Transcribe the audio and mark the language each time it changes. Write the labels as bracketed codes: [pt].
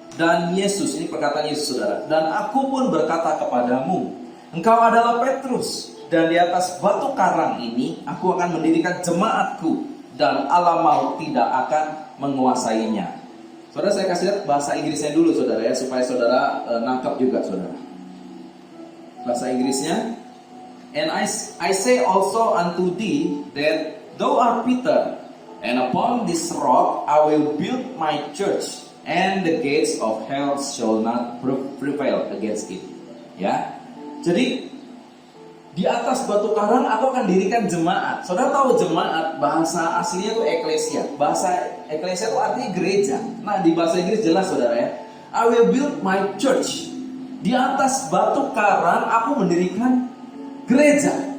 [id] Dan Yesus, ini perkataan Yesus saudara, dan aku pun berkata kepadamu, engkau adalah Petrus, Dan di atas batu karang ini aku akan mendirikan jemaatku, dan alam maut tidak akan menguasainya. Saudara, saya kasih lihat bahasa Inggrisnya dulu saudara ya, supaya saudara nangkap juga saudara. Bahasa Inggrisnya, [en] and I say also unto thee that thou art Peter, and upon this rock I will build my church, and the gates of hell shall not prevail against it. [id] Ya, jadi di atas batu karang aku akan dirikan jemaat. Saudara tahu jemaat bahasa aslinya itu eklesia. Bahasa eklesia itu artinya gereja. Nah, di bahasa Inggris jelas saudara ya. [en] I will build my church. [id] Di atas batu karang aku mendirikan gereja.